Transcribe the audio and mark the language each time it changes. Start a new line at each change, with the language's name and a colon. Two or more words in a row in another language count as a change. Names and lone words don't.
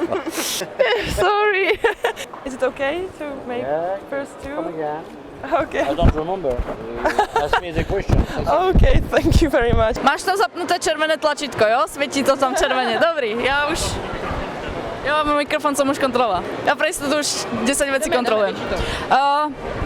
English: Sorry. Is it okay to make first two? Come again. Okay. I don't remember. Ask me the question. Okay, thank you very much.
Slovak: Máš tam zapnuté červené tlačítko, jo? Svietí to tam červené. Dobrý, ja mám mikrofón, som už kontroloval. Ja pre istotu už 10 vecí kontrolujem.